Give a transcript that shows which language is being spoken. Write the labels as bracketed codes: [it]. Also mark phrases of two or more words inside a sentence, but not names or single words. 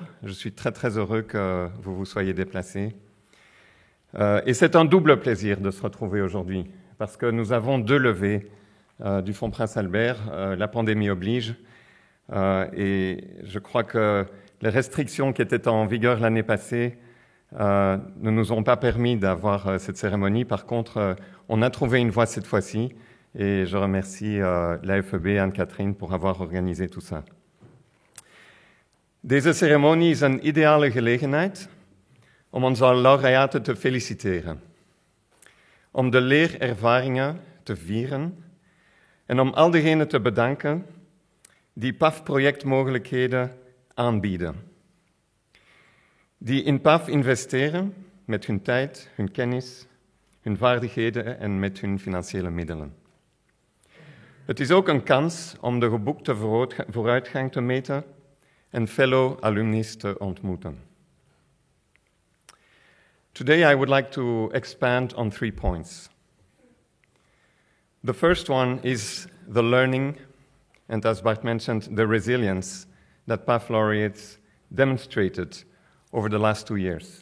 [fr] Je suis très très heureux que vous vous soyez déplacés. Et c'est un double plaisir de se retrouver aujourd'hui, parce que nous avons deux levées du Fonds Prince Albert, la pandémie oblige, et je crois que les restrictions qui étaient en vigueur l'année passée ne nous ont pas permis d'avoir cette cérémonie. Par contre, on a trouvé une voie cette fois-ci, et je remercie la FEB, Anne-Catherine, pour avoir organisé tout ça. [nl] Deze ceremonie is een ideale gelegenheid om onze laureaten te feliciteren, om de leerervaringen te vieren en om al diegenen te bedanken die PAF-projectmogelijkheden aanbieden, die in PAF investeren met hun tijd, hun kennis, hun vaardigheden en met hun financiële middelen. Het is ook een kans om de geboekte vooruitgang te meten en [en] fellow alumnis [nl] te ontmoeten. [en] Today I would like to expand on 3 points. The first one is the learning, and as Bart mentioned, the resilience that PAF laureates demonstrated over the last 2 years.